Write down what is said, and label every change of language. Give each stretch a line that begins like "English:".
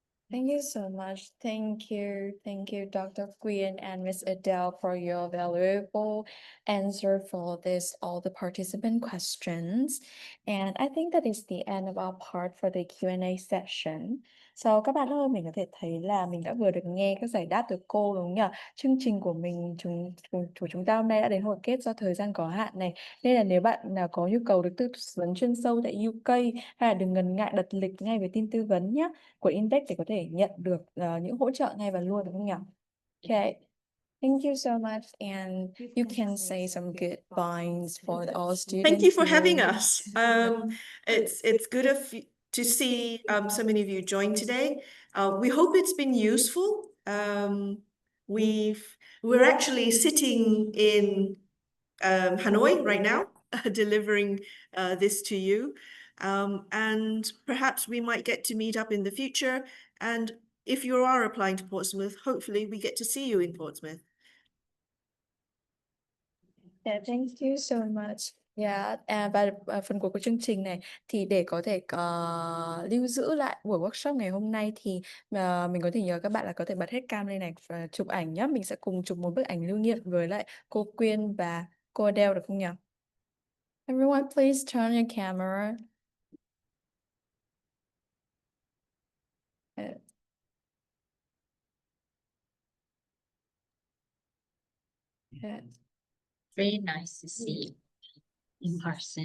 English: Thank you so much. Thank you, Dr. Quyen and Miss Adele, for your valuable answer for all the participant questions. And I think that is the end of our part for the Q&A session.
Vietnamese: So các bạn ơi, mình có thể thấy là mình đã vừa được nghe các giải đáp từ cô đúng không nhỉ? Chương trình của chúng ta hôm nay đã đến hồi kết do thời gian có hạn này. Nên là nếu bạn nào có nhu cầu được tư vấn chuyên sâu tại UK, hay là đừng ngần ngại đặt lịch ngay với team tư vấn nhé của Index để có thể nhận được những hỗ trợ ngay và luôn, đúng không nhỉ?
English: Okay. Thank you so much, and you can say some goodbyes for all students. Thank you for having here. us. It's good to see so many of you join today. We hope it's been useful. We're actually sitting in Hanoi right now, delivering this to you. And perhaps we might get to meet up in the future. And if you are applying to Portsmouth, hopefully we get to see you in Portsmouth. Yeah, thank you so much.
Vietnamese: Yeah, và phần cuối của chương trình này thì để có thể lưu giữ lại buổi workshop ngày hôm nay thì mình có thể nhờ các bạn là có thể bật hết cam lên này và chụp ảnh nhé. Mình sẽ cùng chụp một bức ảnh lưu niệm với lại cô Quyen và cô Adele, được không nhỉ?
English: Everyone, please turn your camera. Yeah. Very nice to see you in person.